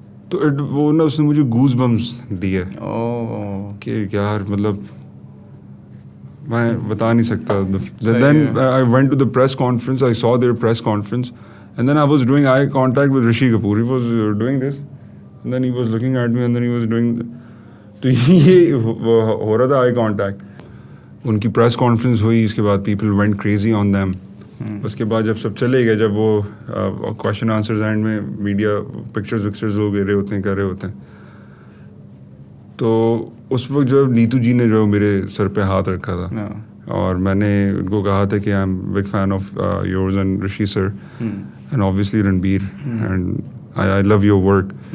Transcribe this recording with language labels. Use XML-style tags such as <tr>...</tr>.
<ur>تو وہ نا اس نے مجھے گوز بمس دیے کہ یار مطلب میں بتا نہیں سکتا.</ur> <en>Then I went to the press conference, I saw their press conference, and then I was doing eye contact with Rishi Kapoor. He was doing this, and then he was looking at me, and then he was doing</en> <ur>تو یہ ہو رہا تھا</ur> <en>Eye contact.</en> <ur>ان کی press conference ہوئی, اس کے بعد</ur> <en>People went crazy on them.</en> <ur>اس کے بعد جب سب چلے گئے, جب وہ کوشچن آنسرز اینڈ میں میڈیا پکچرز لوگ لے رہے ہوتے ہیں, کر رہے ہوتے ہیں, تو اس وقت جو نیتو جی نے جو میرے سر پہ ہاتھ رکھا تھا, اور میں نے ان کو کہا تھا کہ</ur> <en>I am big fan of yours and Rishi sir and obviously Ranbir, and I love your work.</en>